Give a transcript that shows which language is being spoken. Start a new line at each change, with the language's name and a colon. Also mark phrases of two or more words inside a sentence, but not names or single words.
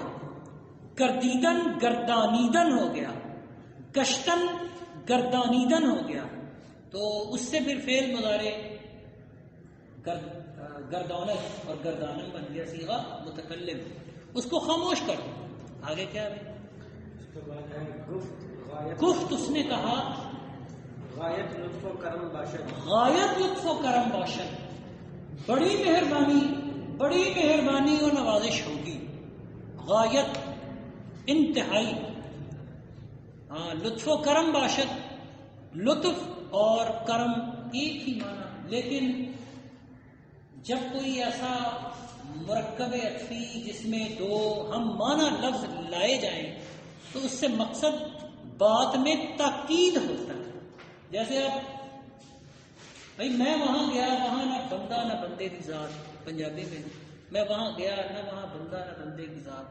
Urdu: گردیدن گردانیدن ہو گیا، گشتن گردانیدن ہو گیا. تو اس سے پھر فعل مضارع گردانت اور گردانم بن گیا صیغہ متکلم. اس کو خاموش کر دو. آگے کیا ہے؟ اس کے بعد ہے گفت غایت، گفت اس نے کہا
Persian: غایت لطف و کرم باشد، غایت لطف و کرم باشد،
Urdu: بڑی مہربانی، بڑی مہربانی و نوازش ہوگی. غایت انتہائی. ہاں،
Persian: لطف و کرم باشد،
Urdu: لطف اور کرم ایک ہی معنی، لیکن جب کوئی ایسا مرکب عطفی جس میں دو ہم معنی لفظ لائے جائیں تو اس سے مقصد بات میں تاکید ہوتا ہے. جیسے آپ بھائی میں وہاں گیا، وہاں نہ بندہ نہ بندے کی ذات، پنجابی میں میں وہاں گیا نہ وہاں بندہ نہ بندے کی ذات.